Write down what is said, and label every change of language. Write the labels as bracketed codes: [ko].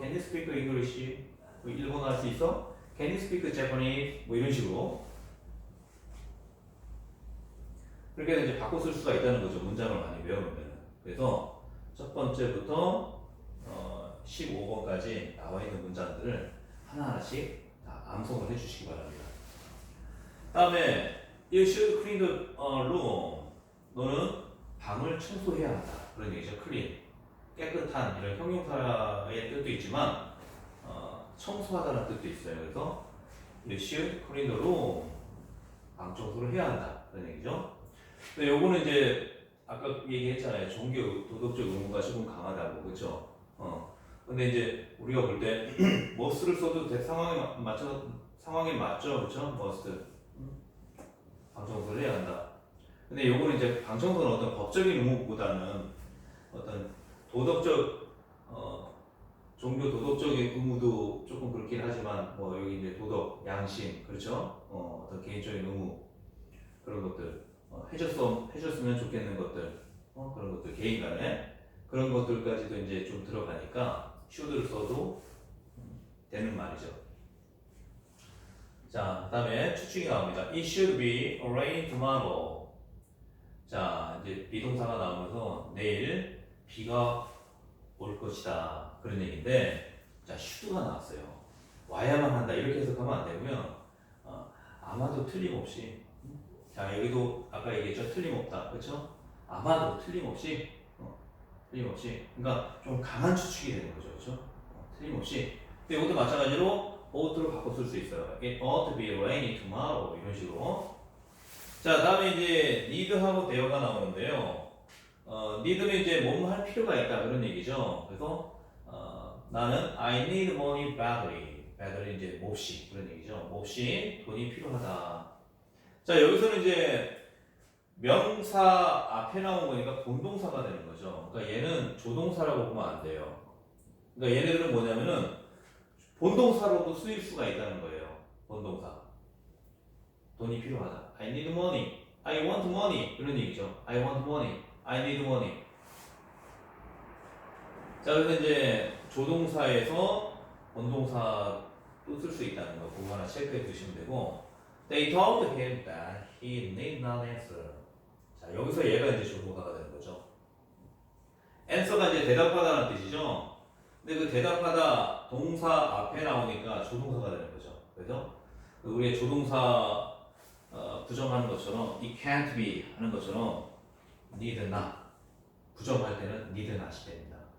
[en] Can you speak English? [ko] 일본어 할 수 있어? [en] Can you speak Japanese? 뭐 이런 식으로. [ko] 그렇게 해서 이제 바꿔 쓸 수가 있다는 거죠. 문장을 많이 외우면. 그래서 첫 번째부터 15번까지 나와 있는 문장들을 하나하나씩 다 암송을 해주시기 바랍니다. 다음에 [en] You should clean the room. [ko] 너는 방을 청소해야 한다. 그런 얘기죠. clean. 깨끗한 이런 형용사의 뜻도 있지만 청소하다는 뜻도 있어요. [en] 그래서 You should clean the room. [ko] 방 청소를 해야 한다. 그런 얘기죠. 근데 요거는 이제 아까 얘기했잖아요. 종교, 도덕적 의무가 조금 강하다고, 그렇죠? 근데 이제 우리가 볼 때 must를 써도 상황에 맞죠, 그렇죠? must. 방청소를 해야 한다. 근데 요거는 이제 방청소는 어떤 법적인 의무보다는 어떤 도덕적 종교 도덕적인 의무도 조금 그렇긴 하지만 뭐 여기 이제 도덕, 양심, 그렇죠? 어떤 개인적인 의무 그런 것들. 해줬으면 좋겠는 것들, 그런 것들, 개인 간에 그런 것들까지도 이제 좀 들어가니까 should를 써도 되는 말이죠. 자, 다음에 추측이 나옵니다. [en] It should be rain tomorrow. [ko] 자, 이제 비동사가 나오면서 내일 비가 올 것이다. 그런 얘기인데, 자, should가 나왔어요. 와야만 한다. 이렇게 해석하면 안 되고요. 아마도 틀림없이. 자, 여기도 아까 얘기했죠. 틀림없다. 그렇죠? 아마도 틀림없이. 그러니까 좀 강한 추측이 되는 거죠. 그렇죠? 틀림없이. 근데 이것도 마찬가지로 ought로 바꿔 쓸 수 있어요. [en] It ought to be rainy tomorrow [ko] 이런 식으로. 자, 다음에 이제 need하고 there가 나오는데요. need는 이제 뭐뭐 할 필요가 있다 그런 얘기죠. 그래서 나는 [en] I need money badly. [ko] badly 이제 몹시 그런 얘기죠. 몹시 돈이 필요하다. 자, 여기서는 이제 명사 앞에 나온 거니까 본동사가 되는 거죠. 그러니까 얘는 조동사라고 보면 안 돼요. 그러니까 얘네들은 뭐냐면은 본동사로도 쓰일 수가 있다는 거예요. 본동사. 돈이 필요하다. [en] I need money. I want money. [ko] 이런 얘기죠. [en] I want money. I need money. [ko] 자, 그래서 이제 조동사에서 본동사도 쓸 수 있다는 거. 그거 하나 체크해 두시면 되고. [en] They told him that he need not answer. [ko] 자, 여기서 얘가 이제 조동사가 되는 거죠. answer가 이제 대답하다는 뜻이죠. 근데 그 대답하다 동사 앞에 나오니까 조동사가 되는 거죠. 그래서 우리의 조동사 부정하는 것처럼 [en] it can't be [ko] 하는 것처럼 need not 부정할 때는 need not이 됩니다.